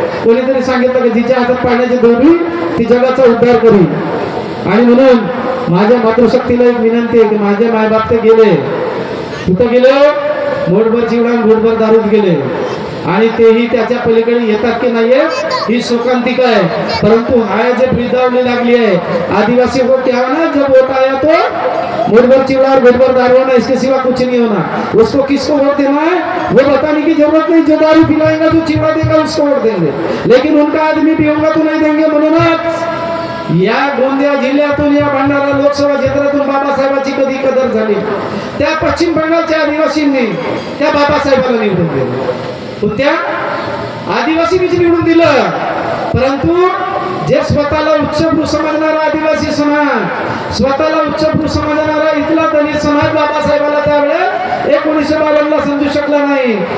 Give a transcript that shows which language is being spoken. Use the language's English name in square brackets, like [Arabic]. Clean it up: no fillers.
[Marathi] कोणीतरी सांगितलं की जिच्या हातात पाण्याची दोरी ती जगाचा उद्धार करी. आणि म्हणून माझ्या मातृशक्तीला एक विनंती आहे की माझे मायबाप ते गेले, कुठं गेले? मोठभर चिवडा घोटभर दारूत गेले आणि तेही त्याच्या पलीकडे येतात की नाहीये ही शोकांतिका आहे. परंतु हाय जे वृद्धावली लागली [Hindi] है आदिवासी को क्या होना, जब वोट आया तो मोटभर चिवड़ा और घोटभर दारू होना, इसके सिवा कुछ नहीं होना. उसको किसको वोट देना है वो बताने की जरूरत नहीं. जो दारू पिलाएगा जो चिवड़ा देगा उसको वोट देंगे, लेकिन उनका आदमी भी होगा तो नहीं देंगे. [Marathi] म्हणूनच या गोंदिया जिल्ह्यातून या भंडारा लोकसभा क्षेत्रातून बाबासाहेबांची कधी कदर झाली. त्या पश्चिम बंगालच्या आदिवासींनी त्या बाबासाहेबाला निवडून दिलं, त्या आदिवासींनीच निवडून दिलं. परंतु जे स्वतःला उच्चभ्रू समजणारा आदिवासी समाज, स्वतःला उच्चभ्रू समजणारा इथला दलित समाज बाबासाहेबाला त्यावेळेस 1952ला समजू शकला नाही.